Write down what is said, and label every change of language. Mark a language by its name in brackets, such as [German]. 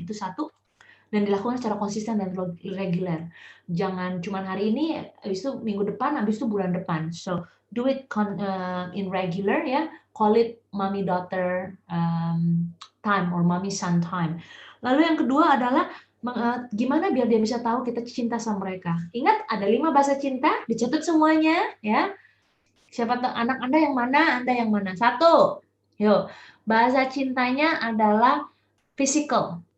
[Indonesian] Itu 1, dan dilakukan secara konsisten dan reguler. Jangan cuma hari ini, habis itu minggu depan, habis itu bulan depan. [English] So, do it in regular ya. Call it mommy daughter time or mommy son time. [Indonesian] Lalu yang kedua adalah gimana biar dia bisa tahu kita cinta sama mereka. Ingat ada 5 bahasa cinta, dicatat semuanya ya. Siapa tahu anak Anda yang mana, Anda yang mana. 1. Yuk, bahasa cintanya adalah physical.